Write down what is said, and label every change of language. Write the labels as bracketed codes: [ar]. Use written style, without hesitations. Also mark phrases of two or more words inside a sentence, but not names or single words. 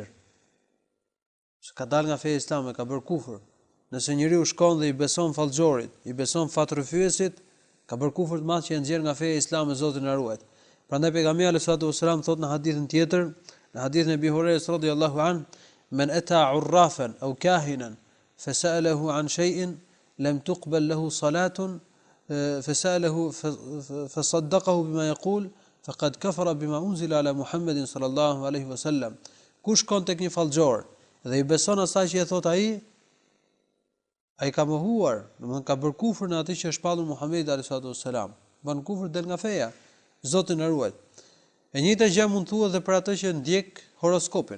[sq] Se ka dalë nga feja islame, ka bërë kufër. Nëse njeriu shkon dhe i beson fallxhorit, i beson fatrrëfyesit, ka bërë kufër të madh që e nxjerr nga feja islame, Zoti na ruaj. Prandaj pejgamberi [ar] عليه السلام [sq] thot në hadithin tjetër, në hadithin e Abi Hurajrës [ar] رضي الله عن من أتى عرافا أو كاهنا فسأله عن شيء لم تقبل له صلاة فسأله فصدقه بما يقول فقد كفر بما أنزل على محمد صلى الله عليه وسلم. [sq] Kush shkon tek një fallxhor dhe i beson asaj që e thot ai ka mohuar, domethënë ka bërë kufër në atë që është shpallur Muhamedi [ar] عليه السلام. [sq] Bën kufër del nga feja. Zoti na ruaj. E njëjta gjë mund thuhet edhe për atë që ndjek horoskopin.